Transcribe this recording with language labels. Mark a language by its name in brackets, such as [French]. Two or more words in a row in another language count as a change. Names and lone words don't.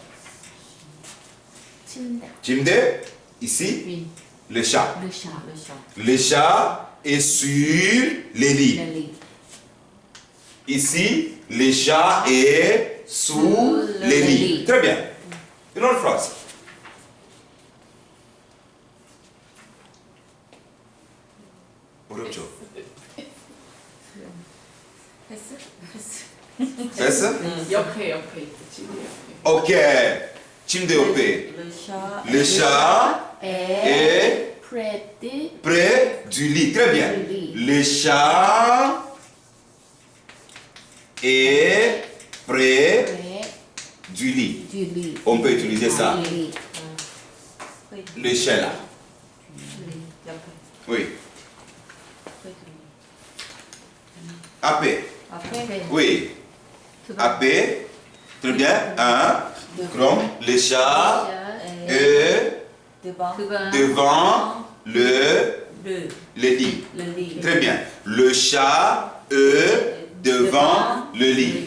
[Korean] 침대. [French] Jimde, ici, Oui. le chat. Le chat. le chat. Le chat est sur les lits. Le lit. Ici, le chat est sous le les lits. lit. Très bien. Une autre phrase. [Korean] 어렵죠? 패스? 패스. 됐어? 옆에 있다 침대 옆에 Ok. 침대 옆에. [French] Le chat. Le chat est près près du lit. Très bien. Du lit. Le chat est près du lit. du lit. On peut utiliser ça. Du lit. Le chat là. [Korean] 옆에. [French] Oui. [Korean] 거의 AP. 앞에. [French] Oui. AP. Très bien. Un. Chrome. Le chat est devant. devant le lit. le lit. Très bien. Le chat est devant le lit.